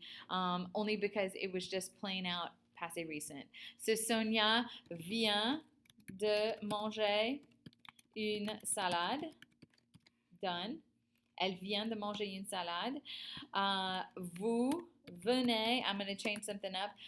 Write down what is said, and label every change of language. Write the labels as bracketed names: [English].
[English] Only because it was just plain out passé recent. [French] So Sonia vient de manger une salade. Done. Elle vient de manger une salade. Vous venez, [English] I'm going to change something up.